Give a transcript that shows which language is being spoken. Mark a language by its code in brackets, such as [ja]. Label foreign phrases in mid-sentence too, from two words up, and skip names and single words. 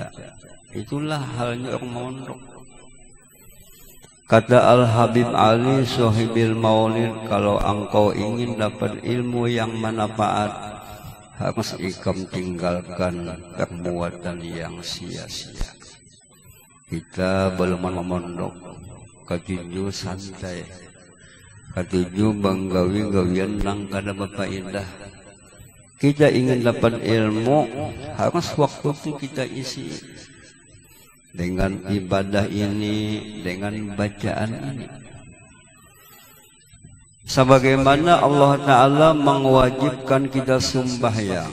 [id] Itulah halnya orang mondok. Kata Al-Habib Ali Sohibil Maulid, kalau engkau ingin dapat ilmu yang manfaat, harus ikam tinggalkan perbuatan yang sia-sia. Kita belum memondok, [bjn] ketujuh santai, ketujuh banggawi-gawian nang kada berfaedah. [id] Kita ingin dapat ilmu, harus waktu itu kita isi dengan ibadah ini, dengan bacaan ini. Sebagaimana Allah Ta'ala mewajibkan kita sembahyang.